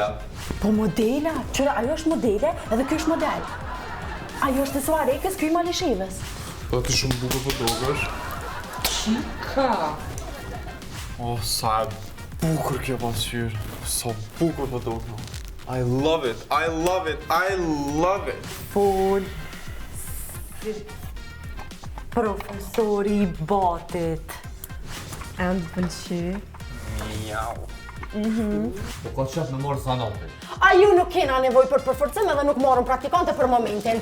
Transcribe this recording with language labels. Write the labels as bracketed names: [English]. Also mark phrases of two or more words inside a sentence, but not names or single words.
[Albanian] Po modela, qëra, ajo është modele edhe kjo është model. Ajo është të Suarekës, kjo i Malishevës. Po ti shumë bukur po dogesh. Qika! O, sa e bukur kjo pasqyrë. Sa bukur po dogesh. [English] I love it, I love it, I love it. [Albanian] Fol profesori I batit. E në të pëlqy? Miau. Po ka qef me morë zanatin. A ju nuk kena nevoj për përforcim edhe nuk morën praktikante për momentin.